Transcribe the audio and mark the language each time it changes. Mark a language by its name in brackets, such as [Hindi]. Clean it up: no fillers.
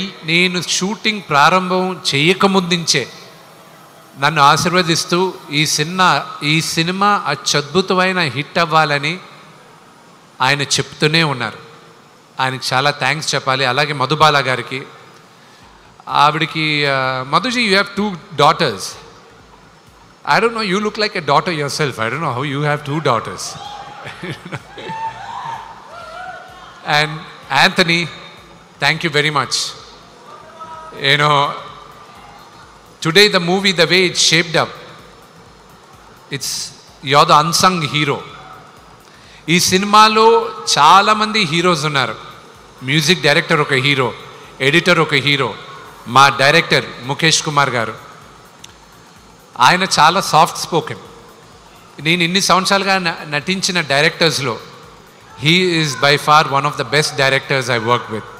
[Telugu] నేను షూటింగ్ ప్రారంభం చేయకముందుంచే నన్ను ఆశీర్వదిస్తూ ఈ సినిమా అత్యద్భుతమైన హిట్ అవ్వాలని ఆయన చెప్తూనే ఉన్నారు. ఆయనకి చాలా థ్యాంక్స్ చెప్పాలి. అలాగే మధుబాల గారికి, ఆవిడికి మధుజీ, [English] You have 2 daughters. I don't know, you look like a daughter yourself. I don't know how you have 2 daughters. And Anthony, thank you very much. You know, today the movie, the way it's shaped up, you're the unsung hero. [Telugu] ఈ సినిమాలో చాలామంది heroes ఉన్నారు. Music director ఒక hero, editor ఒక hero, మా director Mukesh Kumar గారు. ఆయన చాలా సాఫ్ట్ స్పోకెన్. నేను ఇన్ని సంవత్సరాలుగా నటించిన డైరెక్టర్స్లో [English] He is by far one of the best directors I work with.